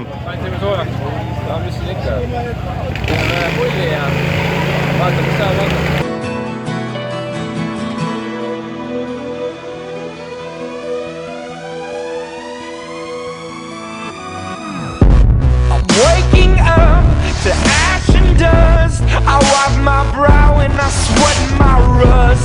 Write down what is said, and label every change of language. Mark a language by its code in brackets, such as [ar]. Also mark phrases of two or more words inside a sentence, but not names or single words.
[et] Andsime soojaks. Mis siin ikka? Teeme pulli ja vaatame, mis saab anda. [en] I'm waking up to ash and dust. I wipe my brow and I sweat my rust.